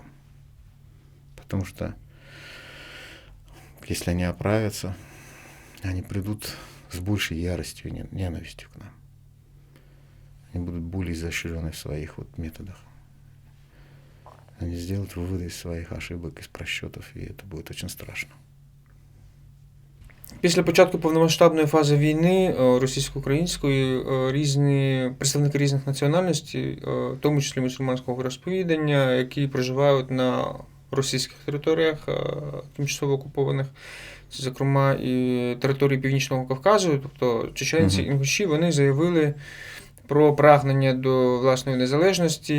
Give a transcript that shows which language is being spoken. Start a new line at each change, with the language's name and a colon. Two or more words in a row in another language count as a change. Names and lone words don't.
Russian: Потому что если они оправятся, они придут с большей яростью и ненавистью к нам. Они будут более изощрены в своих методах. Они сделают выводы из своих ошибок, из просчетов, и это будет очень страшно.
Ukrainian: Після початку повномасштабної фази війни російсько-української представники різних національностей, в тому числі мусульманського розповідання, які проживають на російських територіях, тимчасово окупованих, це, зокрема, і території Північного Кавказу, тобто чеченці, інгуші, вони заявили про прагнення до власної незалежності.